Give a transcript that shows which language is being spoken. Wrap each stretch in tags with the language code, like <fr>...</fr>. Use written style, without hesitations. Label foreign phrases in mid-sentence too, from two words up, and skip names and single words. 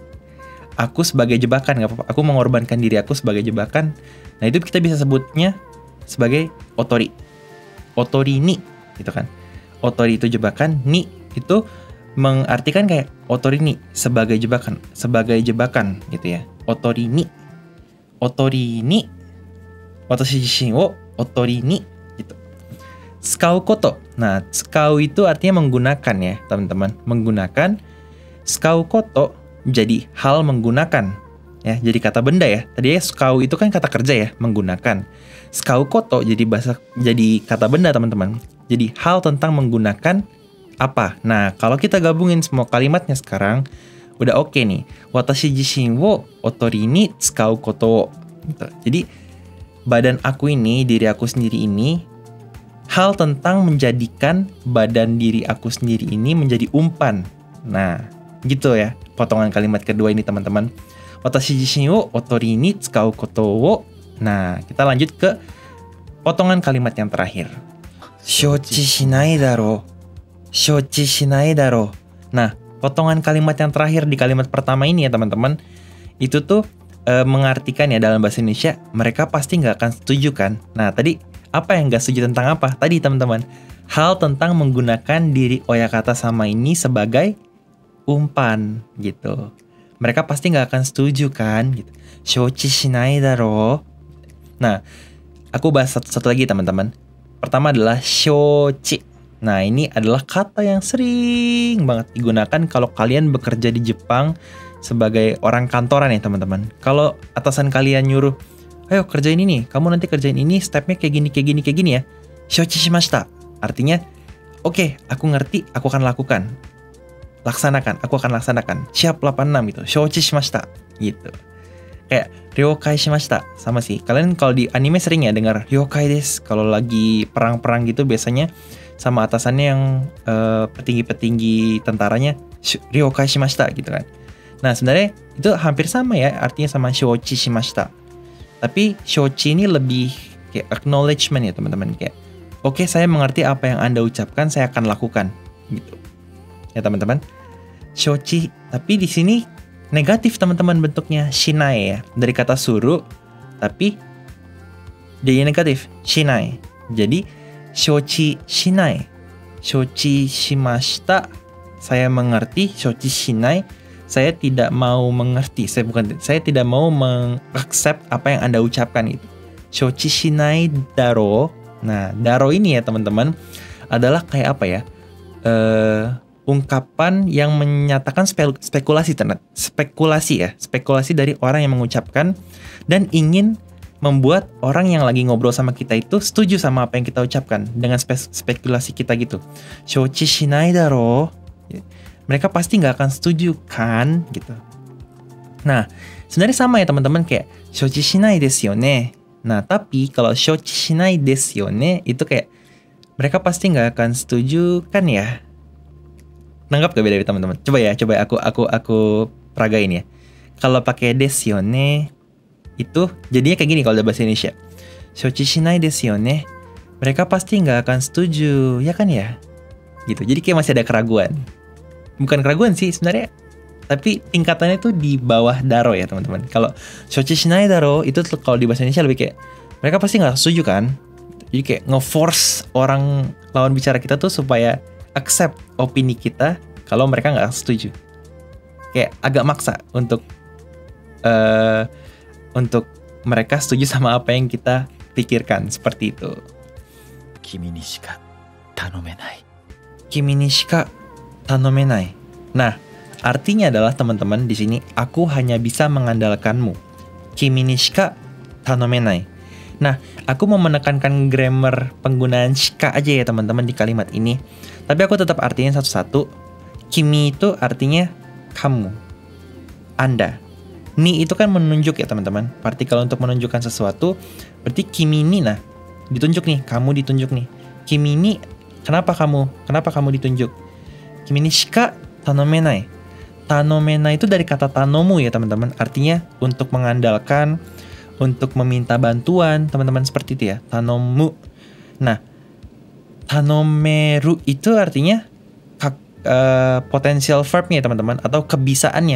<id>Aku sebagai jebakan, gak apa-apa. Aku mengorbankan diri aku sebagai jebakan. Nah, itu kita bisa sebutnya sebagai otori.</id> <ja>囮に</ja> <id>gitu kan. Otori itu jebakan, ni itu mengartikan kayak</id> <ja>囮に</ja> <id>sebagai jebakan gitu ya.</id> <ja>囮に私自身を囮に gitu. 使うこと.</ja> <id>Nah, tsukau itu artinya menggunakan ya, teman-teman. Menggunakan.</id> <ja>使うこと</ja> <id>jadi hal menggunakan. Ya, jadi kata benda ya. Tadi ya tsukau itu kan kata kerja ya, menggunakan.</id> <ja>使うこと</ja> <id>jadi kata benda, teman-teman. Jadi hal tentang menggunakan apa. Nah, kalau kita gabungin semua kalimatnya sekarang, udah oke nih.</id> <ja>私自身を囮に使うことを.</ja> <id>Gitu. Jadi badan aku ini, diri aku sendiri ini, hal tentang menjadikan badan diri aku sendiri ini menjadi umpan. Nah, gitu ya potongan kalimat kedua ini, teman-teman.</id> <ja>私自身を囮に使うことを.</ja> <id>Nah, kita lanjut ke potongan kalimat yang terakhir.</id> <ja>承知しないだろ。承知しないだろ.</ja> <id>Nah, potongan kalimat yang terakhir di kalimat pertama ini ya, teman-teman. Itu tuh mengartikan ya dalam bahasa Indonesia, mereka pasti nggak akan setuju kan. Nah, tadi apa yang nggak setuju tentang apa? Tadi, teman-teman, hal tentang menggunakan diri oyakata sama ini sebagai umpan gitu. Mereka pasti nggak akan setuju kan gitu.</id> <ja>承知しないだろ.</ja> <id>Nah, aku bahas satu lagi, teman-teman. Pertama adalah shochi. Nah, ini adalah kata yang sering banget digunakan kalau kalian bekerja di Jepang sebagai orang kantoran ya, teman-teman. Kalau atasan kalian nyuruh, ayo kerjain ini, kamu nanti kerjain ini, stepnya kayak gini ya.</id> <ja>承知しました.</ja> <id>Artinya, oke, aku ngerti, aku akan lakukan. Aku akan laksanakan. Siap 86 gitu.</id> <ja>承知しました gitu.</ja> <id>Kayak</id> <ja>了解しました</ja> <id>sama sih. Kalian kalau di anime sering ya dengar</id> <ja>了解です.</ja> <id>Kalau lagi perang-perang gitu biasanya sama atasannya yang petinggi-petinggi tentaranya</id> <ja>了解しました</ja> <id>gitu kan. Nah, sebenarnya itu hampir sama ya artinya sama</id> <ja>承知しました.</ja> <id>Tapi shochi ini lebih kayak acknowledgement ya, teman-teman. Kayak oke, saya mengerti apa yang Anda ucapkan, saya akan lakukan gitu. Ya, teman-teman. Shochi, tapi di sini negatif, teman-teman, bentuknya shinai ya. Dari kata suruh, tapi jadi negatif, shinai.</id> <ja>Jadi 承知しない。承知しました,</ja> <id>saya mengerti.</id> <ja>承知しない,</ja> <id>saya tidak mau mengerti. Saya tidak mau mengaccept apa yang Anda ucapkan itu.</id> <ja>承知しないだろ.</ja> <id>Nah, daro ini ya, teman-teman, adalah kayak apa ya? Ungkapan yang menyatakan spekulasi dari orang yang mengucapkan dan ingin membuat orang yang lagi ngobrol sama kita itu setuju sama apa yang kita ucapkan dengan spekulasi kita gitu.</id> <ja>承知しないだろ.</ja> <id>Mereka pasti nggak akan setuju kan gitu. Nah, sebenarnya sama ya, teman-teman, kayak</id> <ja>承知しないですよね.</ja> <id>Nah, tapi kalau</id> <ja>承知しないですよね</ja> <id>itu kayak mereka pasti nggak akan setuju kan ya. Nanggap gak beda, teman-teman? Coba aku peragain ya. Kalau pakai desu yo ne itu jadinya kayak gini kalau dalam bahasa Indonesia.</id> <ja>承知しないですよね.</ja> <id>Mereka pasti nggak akan setuju, ya kan ya? Gitu. Jadi kayak masih ada keraguan. Bukan keraguan sih sebenarnya, tapi tingkatannya tuh di bawah daro ya, teman-teman. Kalau</id> <ja>承知しないだろ</ja> <id>itu kalau di bahasa Indonesia lebih kayak mereka pasti nggak setuju kan? Jadi kayak nge-force orang lawan bicara kita tuh supaya accept opini kita kalau mereka nggak setuju. Kayak agak maksa untuk mereka setuju sama apa yang kita pikirkan, seperti itu.</id> <ja>君にしか頼めない. 君にしか頼めない.</ja> <id>Nah, artinya adalah, teman-teman, di sini aku hanya bisa mengandalkanmu.</id> <ja>君にしか頼めない.</ja> <id>Nah, aku mau menekankan grammar penggunaan shika aja ya, teman-teman, di kalimat ini. Tapi aku tetap artinya satu-satu. Kimi itu artinya kamu, Anda. Ni itu kan menunjuk ya, teman-teman. Partikel untuk menunjukkan sesuatu. Berarti</id> <ja>君に,</ja> <id>nah, ditunjuk nih, kamu ditunjuk nih.</id> <ja>君に,</ja> <id>kenapa kamu ditunjuk?</id> <ja>君にしか頼めない.</ja> <id>Tanomenai itu dari kata tanomu ya, teman-teman. Artinya untuk mengandalkan, untuk meminta bantuan, teman-teman, seperti itu ya. Tanomu. Nah, tanomeru itu artinya potensial verbnya, teman-teman, atau kebisaannya.</id>